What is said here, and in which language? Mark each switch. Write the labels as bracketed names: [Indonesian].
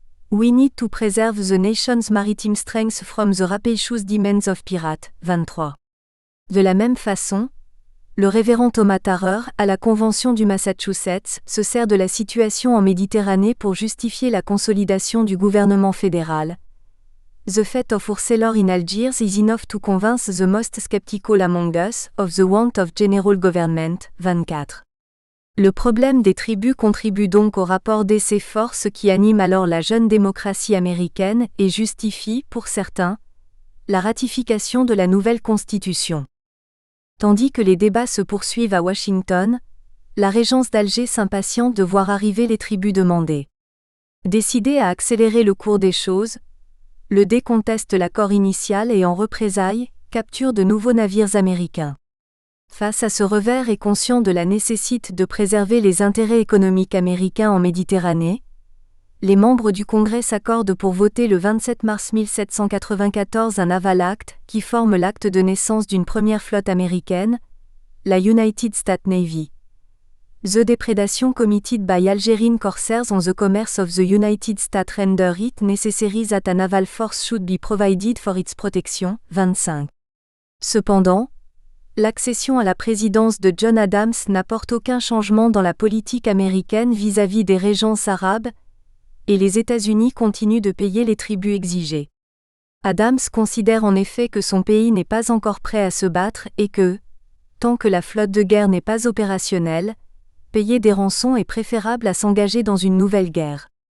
[English] We need to preserve the nation's maritime strength from the rapacious demands of pirates, 23. [French] De la même façon, le révérend Thomas Tarrer, à la Convention du Massachusetts, se sert de la situation en Méditerranée pour justifier la consolidation du gouvernement fédéral. [English] The fate of our sailor in Algiers is enough to convince the most skeptical among us of the want of general government, 24. [French] Le problème des tribus contribue donc au rapport d'essai-force qui anime alors la jeune démocratie américaine et justifie, pour certains, la ratification de la nouvelle Constitution. Tandis que les débats se poursuivent à Washington, la régence d'Alger s'impatiente de voir arriver les tribus demandées. Décidé à accélérer le cours des choses, le Dey conteste l'accord initial et en représailles, capture de nouveaux navires américains. Face à ce revers et conscient de la nécessité de préserver les intérêts économiques américains en Méditerranée, les membres du Congrès s'accordent pour voter le 27 mars 1794 un Naval Act qui forme l'acte de naissance d'une première flotte américaine, la United States Navy. [English] The Depredation Committed by Algerine Corsairs on the Commerce of the United States render it necessary that a naval force should be provided for its protection. [French] 25. Cependant, l'accession à la présidence de John Adams n'apporte aucun changement dans la politique américaine vis-à-vis des régences arabes, et les États-Unis continuent de payer les tributs exigés. Adams considère en effet que son pays n'est pas encore prêt à se battre et que, tant que la flotte de guerre n'est pas opérationnelle, payer des rançons est préférable à s'engager dans une nouvelle guerre.